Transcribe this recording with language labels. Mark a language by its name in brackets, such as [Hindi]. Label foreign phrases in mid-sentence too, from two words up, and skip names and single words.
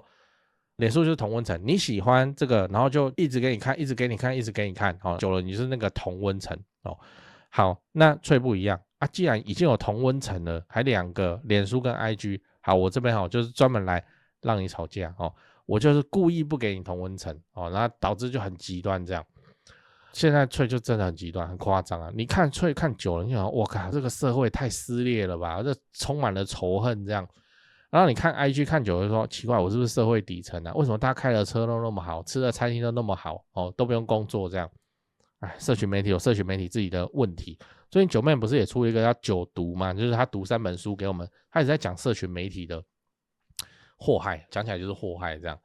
[Chinese] 臉書就是同溫層，你喜歡這個，然後就一直給你看，一直給你看，一直給你看，哦，久了你就是那個同溫層哦。好，那脆不一樣啊，既然已經有同溫層了，還兩個臉書跟 IG， 好，我這邊好就是專門來讓你吵架哦，我就是故意不給你同溫層哦，然後導致就很極端這樣。現在脆就真的很極端，很誇張啊！你看脆看久了，你想，我靠，這個社會太撕裂了吧，這充滿了仇恨這樣。然後你看 IG 看久了就說奇怪，我是不是社會底層啊？為什麼大家開的車都那麼好，吃的餐廳都那麼好哦，都不用工作這樣？哎，社群媒體有社群媒體自己的問題。最近九妹不是也出了一個叫九讀嘛，就是他讀3本書給我們，他一直在講社群媒體的禍害，講起來就是禍害這樣。